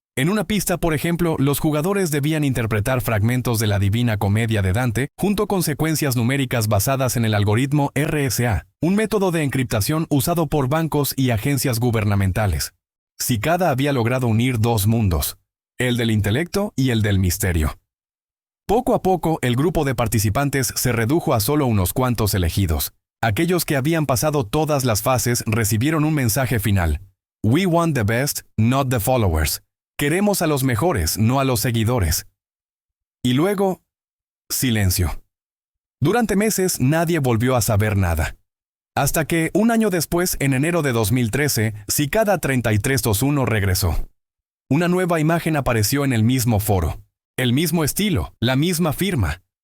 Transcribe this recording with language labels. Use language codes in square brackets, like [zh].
[es] En una pista, por ejemplo, los jugadores debían interpretar fragmentos de la Divina Comedia de Dante junto con secuencias numéricas basadas en el algoritmo RSA, un método de encriptación usado por bancos y agencias gubernamentales. Cicada había logrado unir dos mundos, el del intelecto y el del misterio. Poco a poco, el grupo de participantes se redujo a solo unos cuantos elegidos. Aquellos que habían pasado todas las fases recibieron un mensaje final. [en] We want the best, not the followers. [es] Queremos a los mejores, no a los seguidores. Y luego, silencio. Durante meses nadie volvió a saber nada. Hasta que, un año después, en enero de 2013, Cicada 3321 regresó. Una nueva imagen apareció en el mismo foro. El mismo estilo, la misma firma.